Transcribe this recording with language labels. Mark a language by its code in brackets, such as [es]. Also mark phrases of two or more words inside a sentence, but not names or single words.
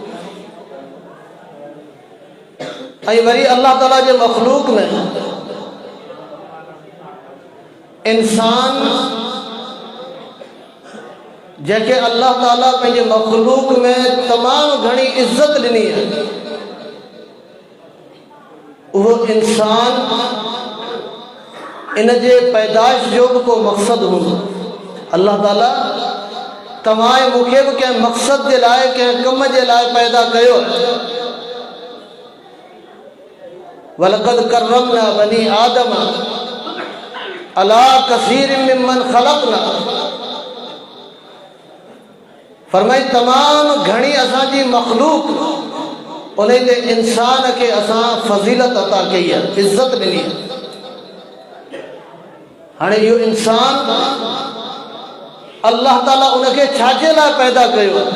[sd] ऐं वरी अल्लाह ताला जे मख़लूक में इंसान जंहिंखे अल्लाह ताला पंहिंजे मख़लूक में तमामु घणी इज़त ॾिनी आहे, उहो इंसान इन जे पैदाइश जो बि को मक़सदु हूंदो। अल्लाह ताला तव्हां ऐं मूंखे बि कंहिं मक़सद जे लाइ कंहिं कम जे लाइ पैदा कयो। [ar] ولقد كرمنا بني آدم على كثير ممن خلقنا, [sd] फरमाई तमामु घणी असांजी मख़लूक उन ते इंसान खे असां फज़ीलत अता कई आहे, इज़त ॾिनी आहे। हाणे इहो इंसान अल्लाह ताला उनखे छाजे लाइ पैदा कयो?